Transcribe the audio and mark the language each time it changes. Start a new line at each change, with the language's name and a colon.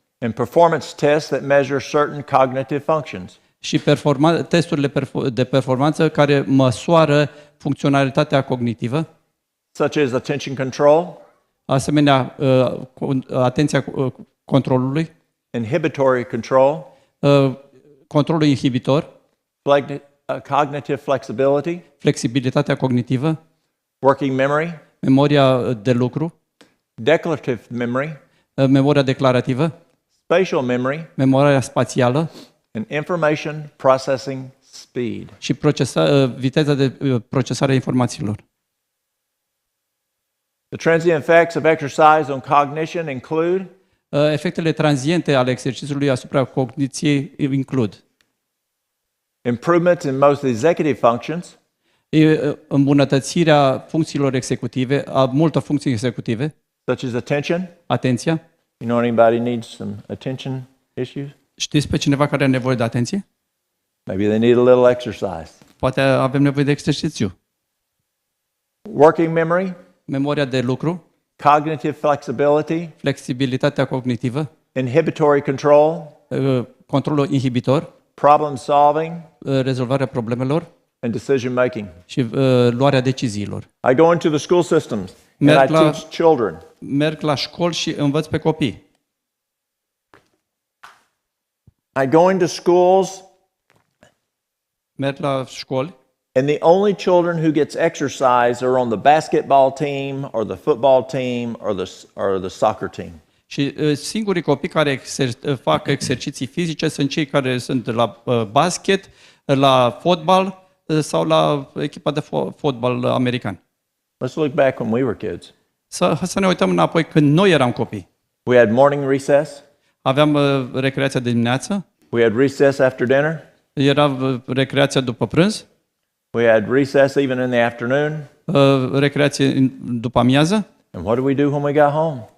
English: and performance tests that measure certain cognitive functions.
Romanian: și testurile de performanță care măsoară funcționalitatea cognitivă,
English: Such as attention control,
Romanian: asemenea atenția controlului,
English: inhibitory control,
Romanian: controlul inhibitor,
English: cognitive flexibility,
Romanian: flexibilitatea cognitivă,
English: working memory,
Romanian: memoria de lucru,
English: declarative memory,
Romanian: memoria declarativă,
English: spatial memory,
Romanian: memoria spațială
English: and information processing speed.
Romanian: și viteza de procesare a informațiilor.
English: The transient effects of exercise on cognition include
Romanian: Efectele tranziente ale exercițiului asupra cogniției includ
English: improvements in most executive functions,
Romanian: îmbunătățirea funcțiilor executive, a multor funcții executive,
English: such as attention.
Romanian: atenția.
English: You know anybody needs some attention issues?
Romanian: Știți pe cineva care are nevoie de atenție?
English: Maybe they need a little exercise.
Romanian: Poate avem nevoie de exercițiu.
English: Working memory,
Romanian: Memoria de lucru,
English: cognitive flexibility,
Romanian: flexibilitatea cognitivă,
English: inhibitory control,
Romanian: controlul inhibitor,
English: problem solving,
Romanian: rezolvarea problemelor
English: and decision making.
Romanian: și luarea deciziilor.
English: I go into the school systems and
Romanian: Merg
English: I
Romanian: la-
English: teach children.
Romanian: Merg la școli și învăț pe copii.
English: I go into schools
Romanian: Merg la școli
English: and the only children who gets exercise are on the basketball team or the football team or the soccer team.
Romanian: și singurii copii care fac exerciții fizice sunt cei care sunt la basket, la fotbal sau la echipa de fotbal american.
English: Let's look back when we were kids.
Romanian: Să ne uităm înapoi când noi eram copii.
English: We had morning recess.
Romanian: Aveam recreația de dimineață,
English: We had recess after dinner.
Romanian: era recreația după prânz,
English: We had recess even in the afternoon.
Romanian: recreație după amiază.
English: And what did we do when we got home?